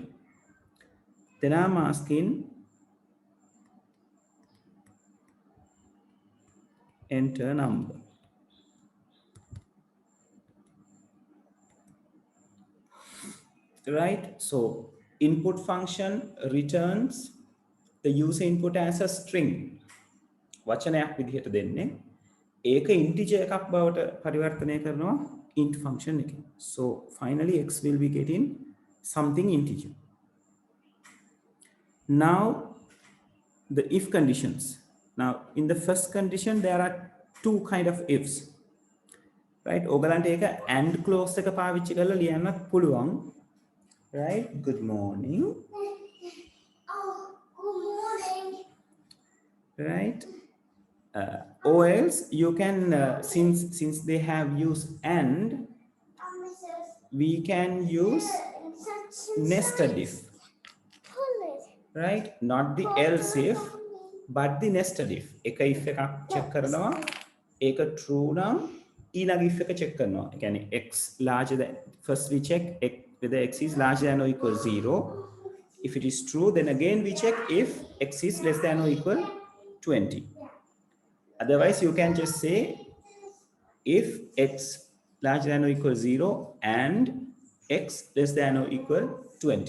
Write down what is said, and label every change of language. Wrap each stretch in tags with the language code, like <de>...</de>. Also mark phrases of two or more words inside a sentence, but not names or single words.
<en>Then I'm asking enter number. Right? So input function returns the user input as a string.</en> <si>වචනයක් විදිහට දෙන්නේ. ඒක integer එකක් බවට පරිවර්තනය කරනවා</si> <en>int function</en> <si>එකෙන්.</si> <en>So finally x will be getting something integer. Now the if conditions. Now in the first condition there are two kind of ifs. Right?</en> <si>ඔයගලන්ට ඒක</si> <en>and clause</en> <si>එක පාවිච්චි කරලා ලියන්නත් පුළුවන්.</si> <en>Right? Good morning. Oh, good morning. Right? Or else you can, since they have used and, we can use nested if. Right? Not the else if, but the nested if.</en> <si>එක if එකක් check කරනවා. ඒක true නම් ඊළඟ if එක check කරනවා. ඒ කියන්නේ</si> <en>x larger than, first we check whether x is larger than or equal 0. If it is true, then again we check if x is less than or equal 20. Otherwise, you can just say if x larger than or equal 0 and x less than or equal 20.</en>